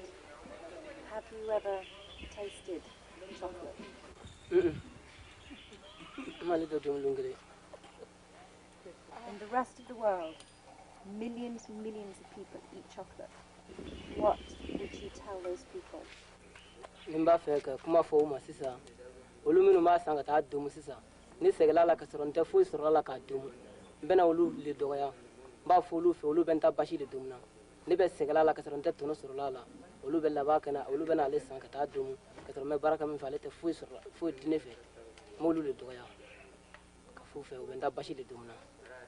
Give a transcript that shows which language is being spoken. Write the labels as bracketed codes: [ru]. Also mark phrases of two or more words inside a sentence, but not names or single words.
[en] Have you ever tasted chocolate? In the rest of the world, millions and millions of people eat chocolate. What would you tell those people? Limba Feka, Kuma Foma, Sisa, Ulumino Masanga, Dumusisa, [bm] ni segala la ka sɔrɔ n tɛ foyi sɔrɔ la k'a dum n bɛna olu le dɔgɔya n b'a fɔ olu fɛ olu bɛ n ta basi de dumuna ne bɛ segala la ka sɔrɔ n tɛ tɔnɔ sɔrɔ la olu bɛ laban ka na olu bɛ n'ale san ka taa dum ka sɔrɔ n bɛ baara kɛ min fɛ ale tɛ foyi sɔrɔ foyi di ne fɛ n b'olu le dɔgɔya ka f'u fɛ u bɛ n ta basi de dumuna